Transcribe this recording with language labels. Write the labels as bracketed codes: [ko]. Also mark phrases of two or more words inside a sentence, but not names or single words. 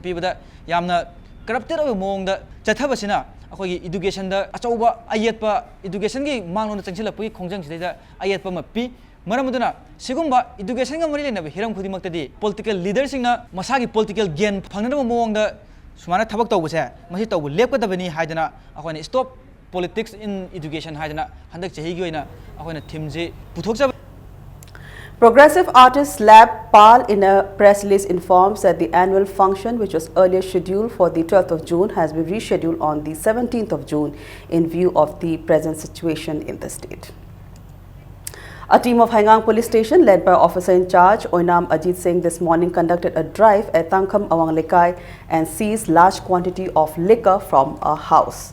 [mni] piba da yamna corrupted oy moongda chathabasina akhoi education da achauba ayetpa education gi manglona changchila pui khongjang sidai ayetpa mapi maramuduna sigumba education ga mari lena hiram khudi maktadi [en] political leaders [mni] singna masagi [en] political gain [mni] phangnaba moongda sumana thabak tawbase masi tawbu lepkadabani haidana akhoi [en] stop politics in education [mni] haidana handak chahi gi oina akhoi theme je puthokja. [en] Progressive Artists Lab PAL in a press release informs that the annual function, which was earlier scheduled for the 12th of June, has been rescheduled on the 17th of June in view of the present situation in the state. A team of Haingang Police Station led by Officer in Charge Oinam Ajit Singh this morning conducted a drive at Tangkham Awang Lekai and seized large quantity of liquor from a house.